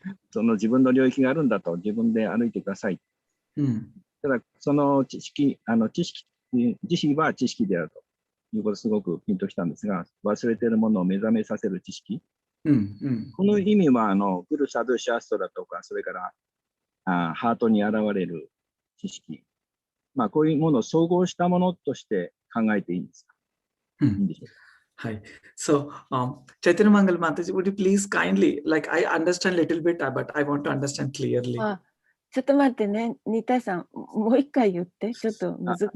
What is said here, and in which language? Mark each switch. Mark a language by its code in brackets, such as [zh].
[ja] その自分の領域があるんだと、自分で歩いてください。ただ、その知識、慈悲は知識であるということすごくピンときたんですが、忘れているものを目覚めさせる知識。この意味は、グルサドゥシャストラとか、それからハートに現れる知識。こういうものを総合したものとして考えていいんですか？いいんでしょうか？ [en] Hi. So, Chaitanya Mangal Mataji, would you please kindly, like I understand little bit, but I want to understand clearly. [ja] ちょっと待ってね、新田さん、もう一回言って、ちょっと難しい。